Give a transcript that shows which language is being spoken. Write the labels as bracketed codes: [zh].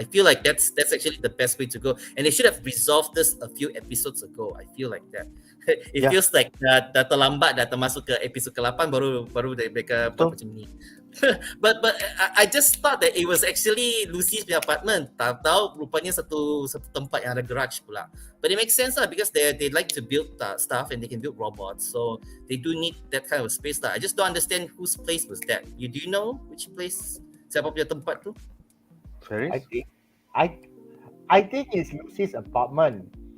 [en] I feel like that's actually the best way to go, and they should have resolved this a few episodes ago. I feel like that. It feels like [ms] dah terlambat, dah termasuk ke episod ke-8 baru mereka buat macam ni. [en] but I just thought that it was actually Lucy's punya apartment. [ms] Tahu rupanya satu tempat yang ada garage pula. [en] But it makes sense lah, because they like to build stuff and they can build robots, so they do need that kind of space lah. I just don't understand whose place was that. Do you know which place? [ms] Siapa punya tempat tu? [en] Feris? I think it's Lucy's apartment.